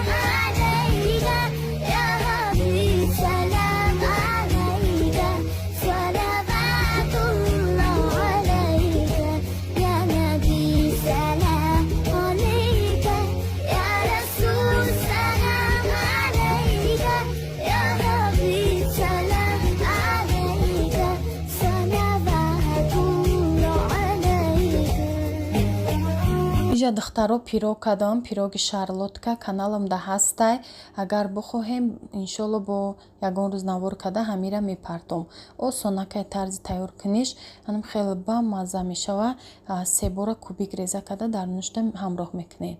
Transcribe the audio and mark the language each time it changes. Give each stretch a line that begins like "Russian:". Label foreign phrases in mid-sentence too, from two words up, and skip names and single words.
Arabic: عليك يا حبيب سلام عليك صلوات الله عليك يا نبي سلام عليك يا رسول سلام عليك يا حبيب سلام عليك صلوات الله عليك.
Tajik: иҷа духтаро пирог кардам, пироги шарлотка каналамда ҳастай. агар бихоҳем иншолло бо ягон рӯз навор карда ҳамира мепартом. осонакай тарзи тайёр куниш, ҳанам хеле бамаза мешава. 3 бора кубик реза карда дар нушта ҳамроҳ мекунед.